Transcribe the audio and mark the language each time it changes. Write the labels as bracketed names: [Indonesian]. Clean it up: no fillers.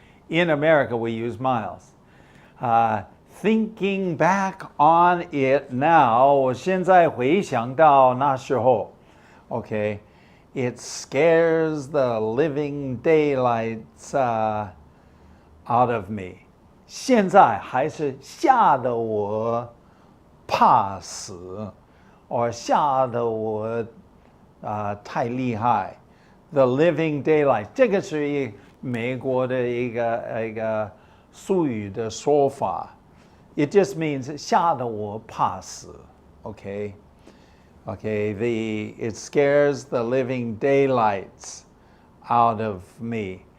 [English] In America, we use miles. Thinking back on it now, [Chinese] 我现在回想到那时候, [English] okay, it scares the living daylights out of me. [Chinese] 现在还是吓得我怕死, or 吓得我太厉害. [English] The living daylight, [Chinese] 这个是美国的一个俗语的说法. [English] It just means [Chinese] 吓得我怕死. [English] Okay, it scares the living daylights out of me.